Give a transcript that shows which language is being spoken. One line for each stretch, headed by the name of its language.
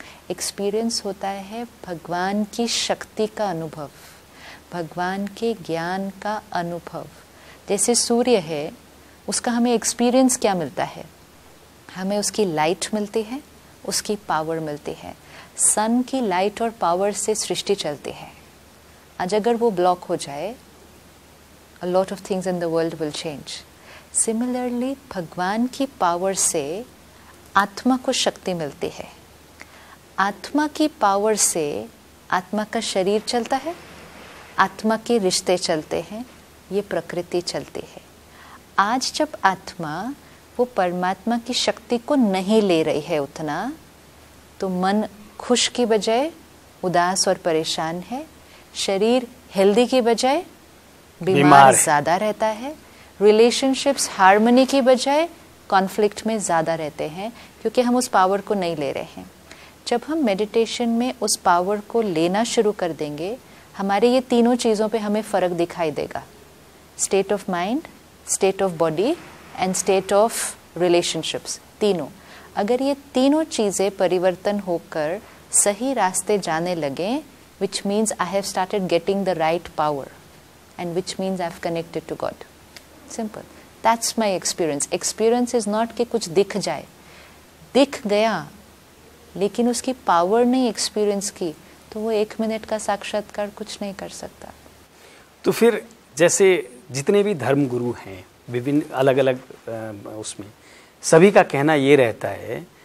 Hindi: Experience होता है भगवान की शक्ति का अनुभव, भगवान के ज्ञान का अनुभव। जैसे सूर्य है, उसका हमें एक्सपीरियंस क्या मिलता है? हमें उसकी लाइट मिलती है, उसकी पावर मिलती है। सन की लाइट और पावर से सृष्टि चलती है। आज अगर वो ब्लॉक हो जाए,
English: a lot of things in the world will change.
Hindi: Similarly, भगवान की पावर से आत्मा को शक्ति मिलती है। आत्मा की पावर से आत्मा का शरीर चलता है, आत्मा के रिश्ते चलते हैं, ये प्रकृति चलती है। आज जब आत्मा वो परमात्मा की शक्ति को नहीं ले रही है उतना, तो मन खुश की बजाय उदास और परेशान है, शरीर हेल्दी की बजाय बीमार ज़्यादा रहता है, रिलेशनशिप्स हार्मनी की बजाय कॉन्फ्लिक्ट में ज़्यादा रहते हैं, क्योंकि हम उस पावर को नहीं ले रहे हैं। जब हम मेडिटेशन में उस पावर को लेना शुरू कर देंगे, हमारे ये तीनों चीज़ों पे हमें फ़र्क दिखाई देगा।
English: State of mind, state of body and state of relationships, तीनों।
Hindi: अगर ये तीनों चीज़ें परिवर्तन होकर सही रास्ते जाने लगें,
English: which means I have started getting the right power and which means I've connected to God. Simple. That's my experience. Experience is not
Hindi: कि कुछ दिख जाए, दिख गया लेकिन उसकी पावर नहीं एक्सपीरियंस की, तो वो 1 मिनट का साक्षात्कार कुछ नहीं कर सकता। तो फिर जैसे जितने भी धर्म गुरु हैं विभिन्न अलग अलग उसमें, सभी का कहना ये रहता है